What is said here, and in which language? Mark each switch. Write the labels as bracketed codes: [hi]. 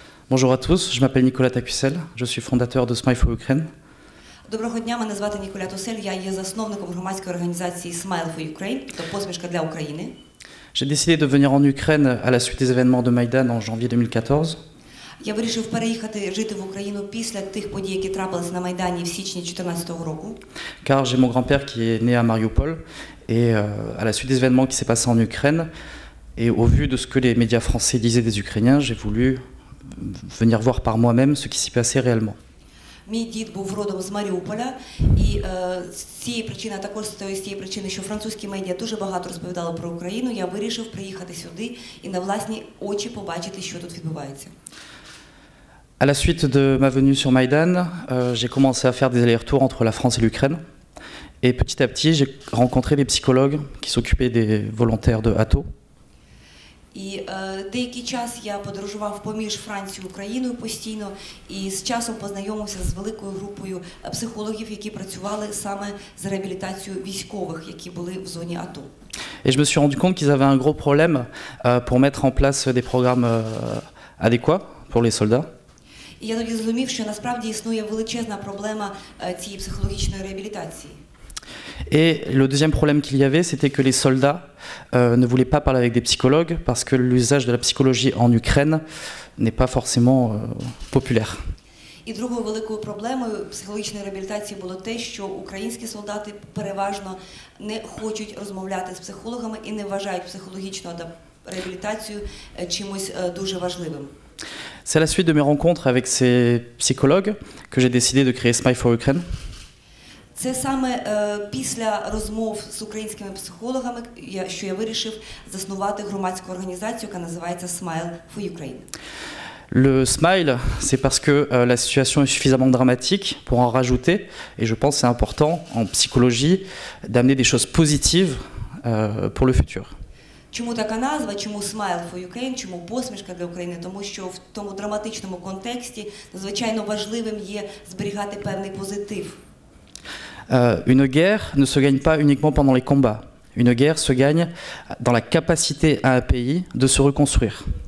[fr] Bonjour à tous, je m'appelle Nicolas Tacussel, je suis fondateur de Smile for Ukraine. [uk] Доброго дня, мене звати Ніколя Тусель, я є засновником громадської організації Smile for Ukraine, тобто посмішка для України. [fr] J'ai décidé de venir en Ukraine à la suite des événements de Maïdan en janvier 2014. [uk] Я вирішив переїхати жити в Україну після тих подій, які трапилися на Майдані в січні 2014 року. [fr] Car j'ai mon grand-père qui est né à Mariupol et à la suite des événements qui s'est passé en Ukraine et au vu de ce que les médias français disaient des Ukrainiens, j'ai voulu venir voir par moi-même ce qui s'y passait réellement. [uk] Мій дід був родом з Маріуполя, і з цієї причини, а також з тієї причини, що французькі медіа дуже багато розповідали про Україну, я вирішив приїхати сюди і на власні очі побачити, що тут відбувається. [fr] À la suite de ma venue sur Maïdan, j'ai commencé à faire des allers-retours entre la France et l'Ukraine. Et petit à petit, j'ai rencontré des psychologues qui s'occupaient des volontaires de ATO. [uk] І деякий час я подорожував поміж Францією і Україною постійно, і з часом познайомився з великою групою психологів, які працювали саме з реабілітацією військових, які були в зоні АТО. [fr] Et je me suis rendu compte qu'ils avaient un gros problème pour mettre en place des programmes adéquats pour les soldats. [uk] І я тоді зрозумів, що насправді існує величезна проблема цієї психологічної реабілітації. [fr] Et le deuxième problème qu'il y avait, c'était que les soldats ne voulaient pas parler avec des psychologues parce que l'usage de la psychologie en Ukraine n'est pas forcément populaire. [uk] І другою великою проблемою психологічної реабілітації було те, що українські солдати переважно не хочуть розмовляти з психологами і не вважають психологічну реабілітацію чимось дуже важливим. [fr] C'est à la suite de mes rencontres avec ces psychologues que j'ai décidé de créer Smile for Ukraine. [uk] Це саме після розмов з українськими психологами, що я вирішив заснувати громадську організацію, яка називається Smile for Ukraine. [fr] Le smile, c'est parce que la situation est suffisamment dramatique pour en rajouter, et je pense que c'est important en psychologie d'amener des choses positives pour le futur. [uk] Чому така назва, чому Smile for Ukraine, чому посмішка для України? Тому що в тому драматичному контексті надзвичайно важливим є зберігати певний позитив. [fr] Une guerre ne se gagne pas uniquement pendant les combats. Une guerre se gagne dans la capacité à un pays de se reconstruire.